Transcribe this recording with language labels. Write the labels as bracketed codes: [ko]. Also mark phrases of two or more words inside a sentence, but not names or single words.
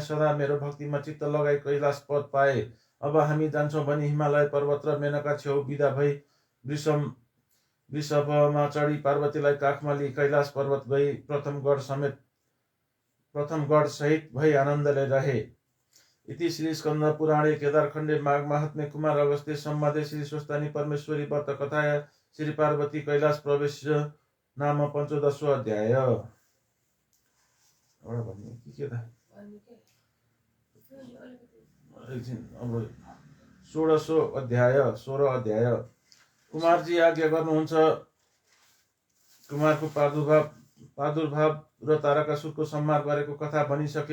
[ne] सदा मेरो भक्तिमा चित्त लगाई कैलाश पद पाए। अब हामी जान्छौँ भनी हिमालय पर्वत र मेनका छेउ बिदा भई वृषभमा चढी पार्वतीलाई काखमा लिई कैलाश पर्वत गई प्रथम गढ सहित भई आनन्दले रहे। [sa] इति श्री स्कंद पुराणे केदारखण्डे माघ महात्म्ये कुमार अगस्त्य संवादे श्री स्वस्तानी परमेश्वरी व्रत कथाया श्री पार्वती कैलाश प्रवेश नाम 15वां अध्याय। [ne] अब 16 अध्याय। कुमारजी आज्ञा गर्नुहुन्छ। कुमारको प्रादुर्भाव र तारकासुरको संहार गरेको कथा भनिसके।